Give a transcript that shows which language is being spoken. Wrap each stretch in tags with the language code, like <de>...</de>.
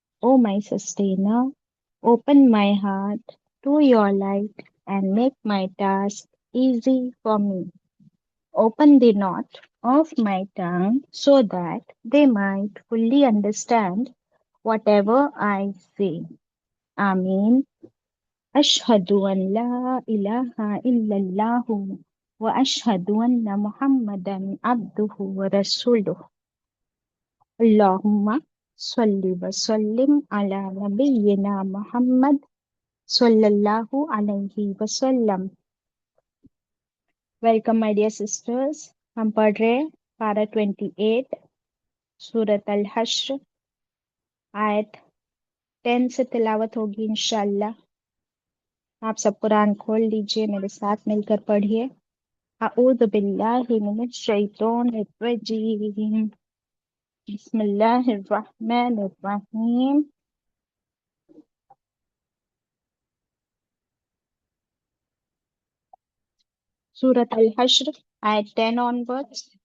<en>O my sustainer, open my heart to your light and make my task easy for me. Open the knot of my tongue so that they might fully understand whatever I say. Ameen.</en> <ar>أشهد أن لا إله إلا الله وأشهد أن محمدا عبده ورسوله. اللهم صل وسلم على نبينا محمد صلى الله عليه وسلم.</ar> <en>Welcome my dear sisters.</en> <ur>ہم پڑھ رہے پارہ 28 سورۃ الحشر، آیت 10 سے تلاوت ہوگی انشاءاللہ۔ آپ سب قرآن کھول لیجئے، میرے ساتھ مل کر پڑھیے۔</ur> <ar>اعوذ باللہ من الشیطان الرجیم، بسم اللہ الرحمن الرحیم۔</ar> <ur>سورۃ الحشر آیت 10 onwards۔</ur>